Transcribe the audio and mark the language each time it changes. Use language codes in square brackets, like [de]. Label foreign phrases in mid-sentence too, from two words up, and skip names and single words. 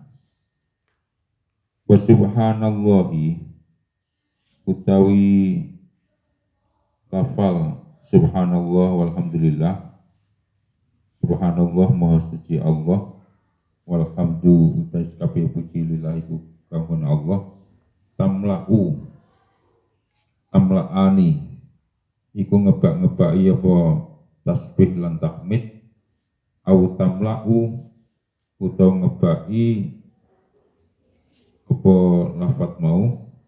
[ar] وسبحان الله [jv] utawi lafal [ar] سبحان الله والحمد لله, [jv] subhanallah maha suci Allah, walhamdu utais kabeh puji lillahi kagungane Allah, tamlaani iku ngebak-ngebaki apa tasbih lan tahmid, [ar] أو تملأ [jv] utawa ngebaki apa lafat mau,